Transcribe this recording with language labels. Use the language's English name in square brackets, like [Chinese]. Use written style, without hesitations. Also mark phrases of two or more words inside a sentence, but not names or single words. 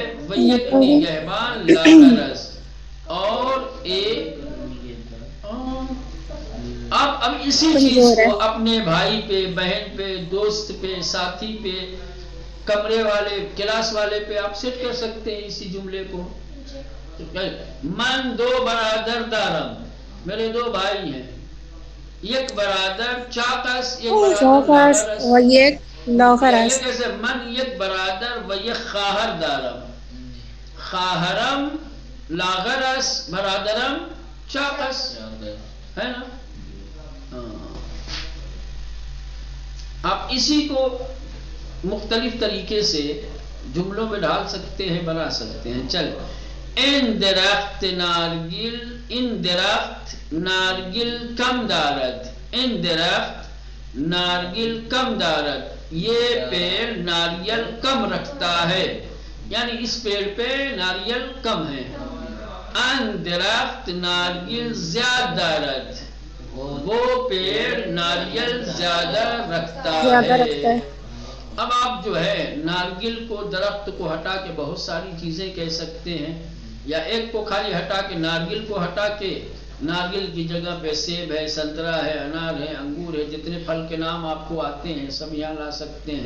[Persian] وہ یک نگہبان لاغرس. [Urdu] اور ایک اب اسی چیز کو اپنے بھائی پہ، بہن پہ، دوست پہ، ساتھی پہ، کمرے والے، کلاس والے پہ آپ سیٹ کر سکتے ہیں اسی جملے کو. [Persian] من دو برادر دارم. [Urdu] میرے دو بھائی ہیں. [Persian] یک برادر چاقس، [Urdu] ایک برادر اور یہ لاغرس. کیسے؟ [Persian] من یک برادر و یک خواہر دارم. خواہرم لاغرس، برادرم چاقس. [Urdu] ہے نا؟ آپ اسی کو مختلف طریقے سے جملوں میں ڈال سکتے ہیں، بنا سکتے ہیں. [Persian] چل. ان درخت نارگل، ان درخت نارگل کم دارد. ان درخت نارگل کم دارد. [Urdu] یہ پیڑ ناریل کم رکھتا ہے، یعنی اس پیڑ پہ ناریل کم ہے. [Persian] ان درخت نارگل زیادہ دارد. [Urdu] وہ پیڑ ناریل زیادہ رکھتا ہے. اب آپ جو ہے نارگل کو، درخت کو ہٹا کے بہت ساری چیزیں کہہ سکتے ہیں، یا ایک کو خالی ہٹا کے، نارگل کو ہٹا کے نارگل کی جگہ پہ سیب ہے، سنترا ہے، انار ہے، انگور ہے، جتنے پھل کے نام آپ کو آتے ہیں سب یہاں لا سکتے ہیں.